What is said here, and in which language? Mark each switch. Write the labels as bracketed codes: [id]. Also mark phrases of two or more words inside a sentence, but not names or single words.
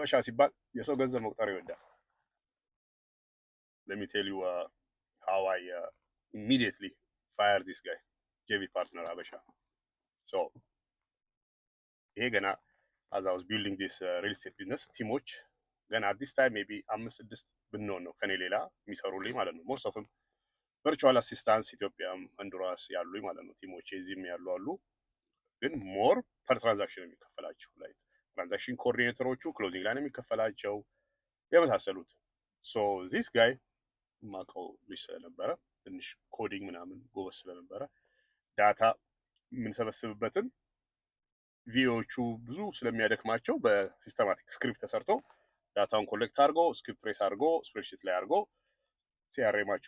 [am] አበሻ ሲባል የሰው ገንዘብ መቁጠር ይወዳል። [en] let me tell you how I immediately fire this guy JV partner አበሻ so [am] ይሄ ገና [en] as I was building this real estate business [am] ቲሞች ገና [en] at this time maybe 5-6 [am] ብንሆን ነው ከኔ ሌላ የሚሰሩልኝ ማለት ነው [en] most of them virtual assistants [am] ኢትዮጵያም አንዱራስ ያሉኝ ማለት ነው ቲሞች እዚህም ያሉ አሉ ግን [en] more per transaction [am] የሚከፈላቸው ላይ ትራንዛክሽን ኮኦርዲኔተሮቹ ክሎዚንግ ላይ ነው የሚከፈላቸው የመሳሰሉት [en] so this guy [am] ማቀው ልጅ ስለነበረ ትንሽ ኮዲንግ ምናምን ጎበዝ ስለነበረ ዳታ የምንሰበስብበትን ቪኦቹ ብዙ ስለሚያደክማቸው በሲስተማቲክ ስክሪፕት ተሰርቶ ዳታውን ኮሌክት አድርጎ [en] script trace [am] አድርጎ ስፕሬድሺት ላይ አድርጎ ሲአርኤማችን